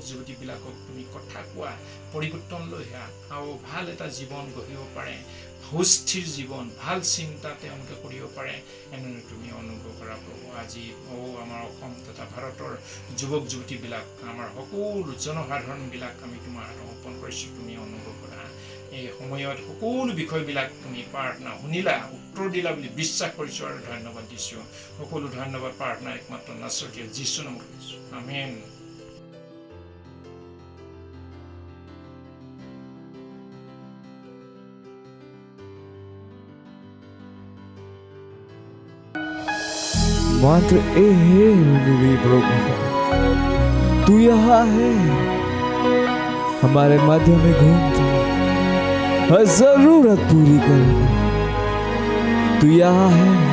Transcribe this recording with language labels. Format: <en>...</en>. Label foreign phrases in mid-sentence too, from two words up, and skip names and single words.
<as>যুৱতীবিলাকক তুমি কথা কোৱা পৰিৱৰ্তন লৈ আহা আৰু ভাল এটা জীৱন গঢ়িব পাৰে সুস্থিৰ জীৱন ভাল চিন্তা তেওঁলোকে কৰিব পাৰে এনেদৰে তুমি অনুগ্ৰহ কৰা প্ৰভু আজি আমাৰ অসম তথা ভাৰতৰ যুৱক যুৱতীবিলাক আমাৰ সকলো জনসাধাৰণবিলাক আমি তোমাৰ অৰ্পণ কৰিছোঁ তুমি অনুগ্ৰহ কৰা এই সময়ত সকলো বিষয়বিলাক তুমি প্ৰাৰ্থনা শুনিলা উত্তৰ দিলা বুলি বিশ্বাস কৰিছোঁ আৰু ধন্যবাদ দিছোঁ সকলো ধন্যবাদ প্ৰাৰ্থনা একমাত্ৰ নাছৰীয়া যীশু নামত কৰিছোঁ আমেন</as> <hi>मात्र प्रभु तू यहाँ है हमारे मध्य में घूमता हर जरूरत पूरी कर तू यहाँ है</hi>